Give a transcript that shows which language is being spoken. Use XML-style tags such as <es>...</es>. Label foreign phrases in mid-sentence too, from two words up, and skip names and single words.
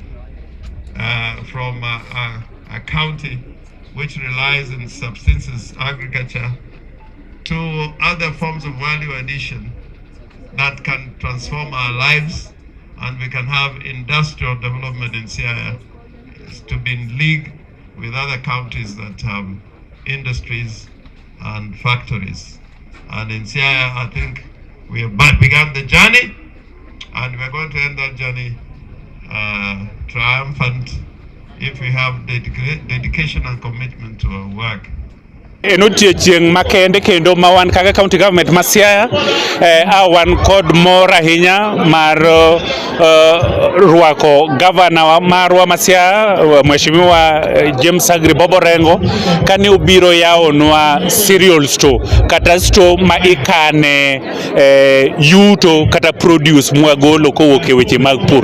<en>from a county which relies on subsistence agriculture to other forms of value addition that can transform our lives, and we can have industrial development in Siaya to be in league with other counties that have industries and factories. And in Siaya, I think we have begun the journey, and we're going to end that journey triumphant if we have dedication and commitment to our work.</en> <luo>en odiochieng' makende kendo ma wan kaka</luo> <en>county government</en> <luo>ma Siaya wan kod mor ahinya mar rwako gavana marwa ma Siaya Mheshimiwa James Agri Boborengo kane obiro yawonwa</luo> <en>cereal store</en> <luo>kata store ma ikane yuto kata produce mwagolo kowuok e weche mag pur.</luo>